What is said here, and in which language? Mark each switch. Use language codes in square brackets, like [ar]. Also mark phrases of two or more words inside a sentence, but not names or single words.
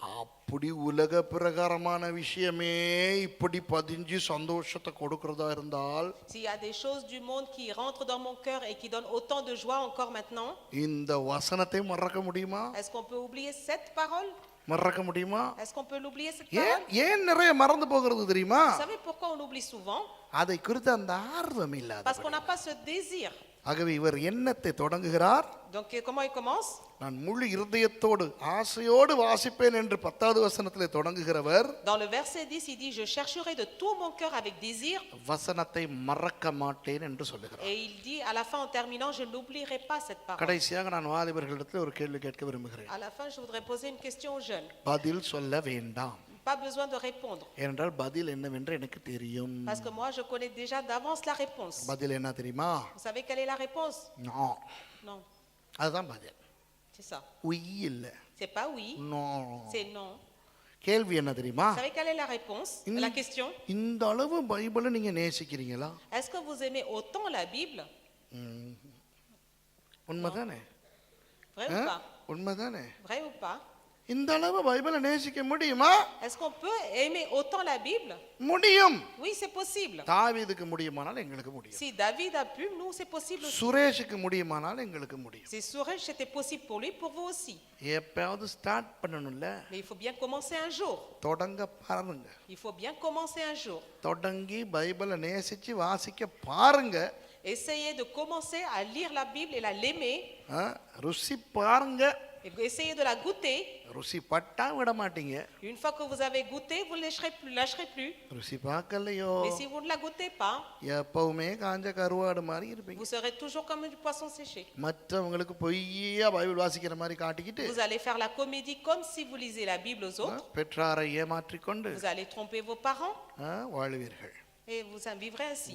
[ta] அப்படி உலக பிரகாரமான விஷயமே இப்படி பதிஞ்சு சந்தோஷத்தை கொடுக்கறதா இருந்தால் [fr] S'il y a des choses du monde qui rentrent dans mon cœur et qui donnent autant de joie encore maintenant, [ta] இந்த வசனத்தை மறக்க முடியுமா? [fr] est-ce qu'on peut oublier cette parole? [ta] மறக்க முடியுமா? [fr] Est-ce qu'on peut l'oublier cette [ta] ஏன் [fr] parole? [ta] ஏன் நிறைய மறந்து போகிறது தெரியுமா? [fr] Vous savez pourquoi on oublie souvent? [ta] அதை குறித்து அந்த ஆர்வம் இல்லாத. [fr] Parce qu'on n'a pas ce désir. [ta] ஆகவே இவர் எண்ணத்தை தொடங்குகிறார். [fr] Donc comment il commence? [ta] நான் முழு இருதயத்தோடு ஆசையோடு வாசிப்பேன் என்று 10வது வசனத்திலே தொடங்குகிறவர் [fr] Dans le verset 10, il dit, je chercherai de tout mon cœur avec désir. [ta] வசனத்தை மறக்க மாட்டேன் என்று சொல்லுகிறார். [fr] Et il dit, à la fin, en terminant, je n'oublierai pas cette parole. [ta] கடைசியாக நான் வாலிபர்களிடத்தில் ஒரு கேள்வி கேட்க விரும்புகிறேன். [fr] À la fin, je voudrais poser une question aux jeunes. [ta] பதில் சொல்ல வேண்டாம், [fr] Pas besoin de répondre. [ta] ஏனென்றால் பதில் என்னவென்று எனக்கு தெரியும். [fr] Parce que moi, je connais déjà d'avance la réponse. [ta] பதில் என்ன தெரியுமா? [fr] Vous savez quelle est la réponse? [ta] நோ. [fr] Non, [ta] அதுதான் பதில். [fr] c'est ça. [ta] உய் இல்ல. [fr] C'est pas oui, [ta] நோ. [fr] c'est non. [ta] கேள்வி என்ன தெரியுமா? [fr] Vous savez quelle est la réponse? La question? [ta] இந்த அளவு பைபிளை நீங்க நேசிக்கிறீங்களா? [fr] Est-ce que vous aimez autant la Bible? [ta] உண்மைதானே? [fr] Vrai ou pas? [ta] உண்மைதானே? [fr] Vrai ou pas? [ta] இந்த அளவு பைபிளை நேசிக்க முடியுமா? [fr] Est-ce qu'on peut aimer autant la Bible? [ta] முடியும். [fr] Oui, c'est possible. [ta] தாவீதுக்கு முடியுமானால் எங்களுக்கு முடியும். [fr] Si David a pu, nous, c'est possible aussi. [ta] சுரேஷுக்கு முடியுமானால் எங்களுக்கு முடியும். [fr] Si Suresh, c'était possible pour lui, pour vous aussi. [ta] எப்பயாவது ஸ்டார்ட் பண்ணணும்ல. [fr] Mais il faut bien commencer un jour. [ta] தொடங்க பாருங்க. [fr] Il faut bien commencer un jour. [ta] தொடங்கி பைபிளை நேசிச்சு வாசிக்க பாருங்க. [fr] Essayez de commencer à lire la Bible et l'aimer. [ta] ருசி பாருங்க. [fr] Et essayez de la goûter. [ta] ருசி பட்டா விட மாட்டீங்க. [fr] Une fois que vous avez goûté, vous ne lâcherez plus. [ta] ருசி பார்க்கலையோ [fr] Mais si vous ne la goûtez pas, [ta] எப்பவுமே காஞ்ச கருவாடு மாதிரி இருப்பீங்க. [fr] vous serez toujours comme du poisson séché. [ta] மற்றவங்களுக்கு பொய்யா பைபிள் வாசிக்கிற மாதிரி காட்டிக்கிட்டு [fr] Vous allez faire la comédie comme si vous lisez la Bible aux autres. [ta] பெற்றாரை ஏமாற்றிக்கொண்டு [fr] Vous allez tromper vos parents [ta] வாழ்வீர்கள். [fr] et vous en vivrez ainsi.